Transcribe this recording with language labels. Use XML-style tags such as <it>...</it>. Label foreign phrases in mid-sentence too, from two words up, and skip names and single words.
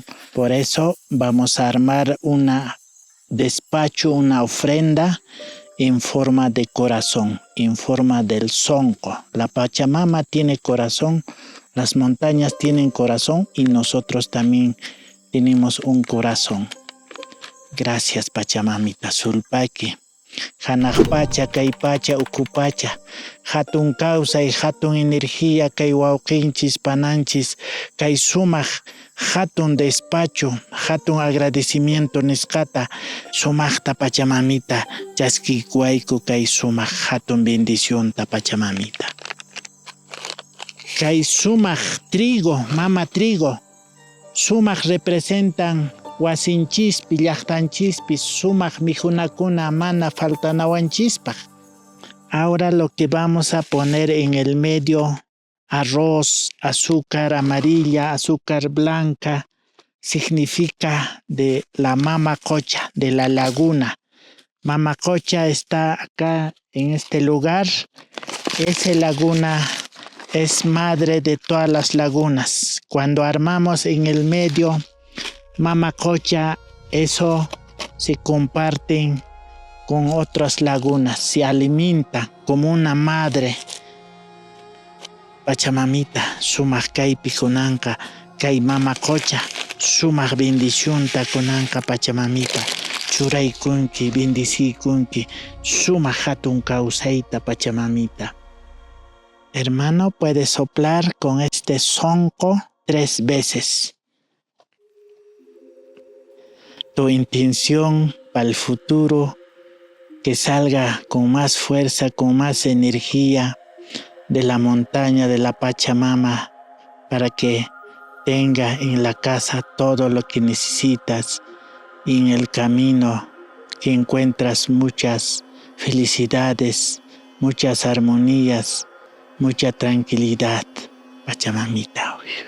<es>Por eso vamos a armar una ofrenda en forma de corazón, en forma del zonco. La Pachamama tiene corazón, las montañas tienen corazón y nosotros también tenemos un corazón. Gracias Pachamamita Sulpaki.</es> <qu>Hanaqpacha, kaypacha, ukupacha, hatun</qu> <es>causa y</es> <qu>hatun energía, kay wauqinchis, pananchis, kay sumaq, hatun despacho, hatun agradecimiento nisqata, sumaqta Pachamamita, chaskikuayku kay sumaq, hatun bendición ta Pachamamita. Kay sumaq trigo, mama trigo, sumaq representan wasinchispis, llaqtanchispis, sumaq mijunakuna mana faltanawanchispaq.</qu> <es>Ahora lo que vamos a poner en el medio, arroz, azúcar amarilla, azúcar blanca, significa de la Mamacocha, de la laguna. Mamacocha está acá en este lugar. Esa laguna es madre de todas las lagunas. Cuando armamos en el medio Mamacocha, eso se comparten con otras lagunas, se alimenta como una madre.</es> <qu>Pachamamita, sumak kaypi kunanka, kay mamacocha, sumak bendición ta kunanka Pachamamita. Churaykunki, bendicikunki, sumak hatun kawsayta Pachamamita.</qu> <es>Hermano, puedes soplar con este sonco 3 veces. Tu intención para el futuro, que salga con más fuerza, con más energía de la montaña de la Pachamama, para que tenga en la casa todo lo que necesitas y en el camino que encuentras muchas felicidades, muchas armonías, mucha tranquilidad, Pachamamita.</es>